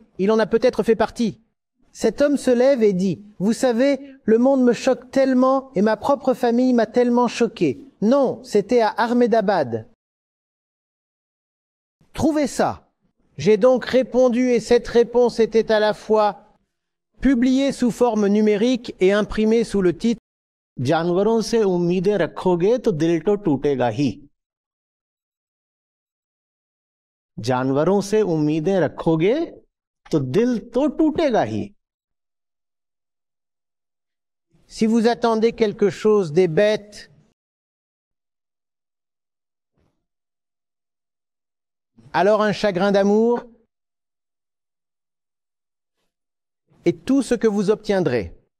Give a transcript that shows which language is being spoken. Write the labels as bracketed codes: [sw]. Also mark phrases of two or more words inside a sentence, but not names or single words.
[fr] Il en a peut-être fait partie. Cet homme se lève et dit, « Vous savez, le monde me choque tellement et ma propre famille m'a tellement choqué. » Non, c'était à Ahmedabad. Trouvez ça. J'ai donc répondu et cette réponse était à la fois publiée sous forme numérique et imprimée sous le titre « [hi] जानवरों से उम्मीदें रखोगे तो दिल तो टूटेगा ही। जानवरों से उम्मीदें रखोगे तो दिल तो टूटेगा ही। [fr] Si vous attendez quelque chose des bêtes, alors un chagrin d'amour est tout ce que vous obtiendrez.